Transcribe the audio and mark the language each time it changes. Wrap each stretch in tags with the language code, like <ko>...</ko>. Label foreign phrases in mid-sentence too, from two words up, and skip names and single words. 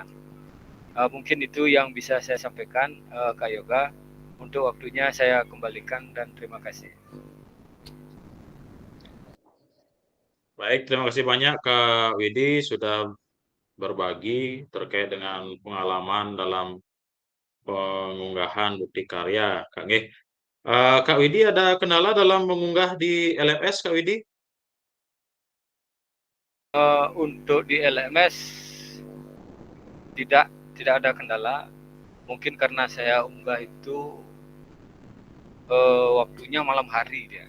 <id>Mungkin itu yang bisa saya sampaikan, Kak Yoga. Untuk waktunya saya kembalikan dan terima kasih. Baik, terima kasih banyak Kak Widi sudah berbagi terkait dengan pengalaman dalam pengunggahan bukti karya, Kak nggih. Kak Widi ada kendala dalam mengunggah di LMS, Kak Widi? Untuk di LMS tidak ada kendala. Mungkin karena saya unggah itu waktunya malam hari dia.</id>